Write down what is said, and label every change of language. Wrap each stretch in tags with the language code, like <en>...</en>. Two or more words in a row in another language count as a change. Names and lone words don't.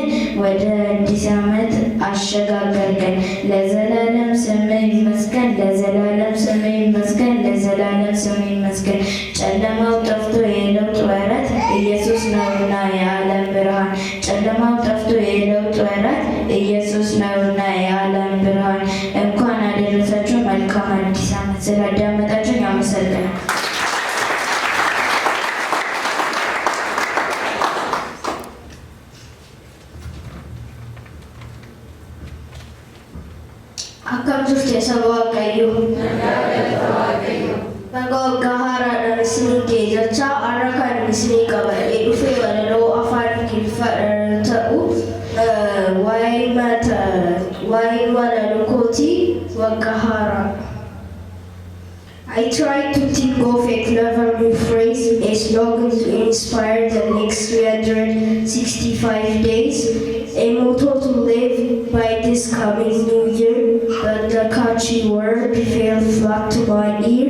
<am>ወደ አዲስ ዓመት አሸጋገርከን። ለዘላለም ስምህ ይመስገን፣ ለዘላለም ስምህ ይመስገን፣ ለዘላለም ስምህ ይመስገን። ጨለማው ጠፍቶ የለውጥ ወራት ኢየሱስ ነውና የዓለም ብርሃን። ጨለማው ጠፍቶ የለውጥ ወራት ኢየሱስ ነውና የዓለም ብርሃን። እንኳን አደረሳችሁ። መልካም አዲስ ዓመት። ስላዳመጣችሁኝ አመሰግናለሁ።</am> <om>Akkam turte saba Waaqayyoo. Bagagaharaadhaan isinii geejjachaa har'a kan isinii qabadhee dhufe walaloo afaan Ingiliffaa ta'u waa'ee walaloo kootii Bagahara.</om> <en>I tried to think of a clever new phrase, a slogan to inspire the next 365 days, a motto to live by this coming new year, but the catchy word fell flat to my ear.</en>